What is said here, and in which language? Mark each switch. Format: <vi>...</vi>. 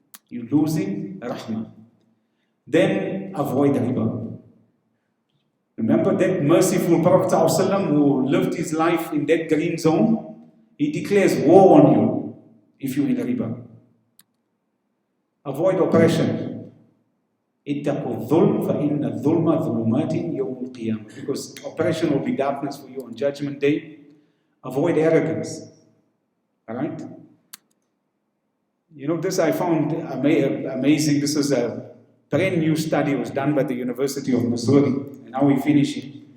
<en>You're losing rahmah. Then avoid riba. Remember that merciful Prophet ﷺ who lived his life in that green zone? He declares war on you if you're in riba. Avoid oppression.</en> <ar>اتقوا الظلم فإن الظلم ظلمات يوم القيامة.</ar> <en>Because oppression will be darkness for you on Judgment Day. Avoid arrogance. All right? You know, this I found amazing. This was a brand new study. It was done by the University of Missouri, and now we finish it.</en>